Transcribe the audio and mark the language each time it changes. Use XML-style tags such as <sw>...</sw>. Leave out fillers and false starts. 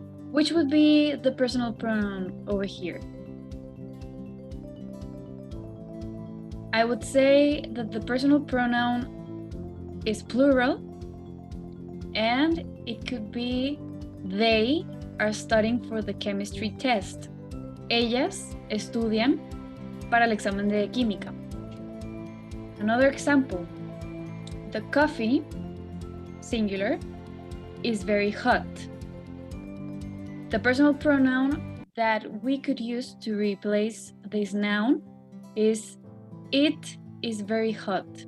<en>Which would be the personal pronoun over here? I would say that the personal pronoun is plural, and it could be they are studying for the chemistry test.</en> <es>Ellas estudian para el examen de química.</es> <en>Another example, the coffee, singular, is very hot. The personal pronoun that we could use to replace this noun is it is very hot.</en>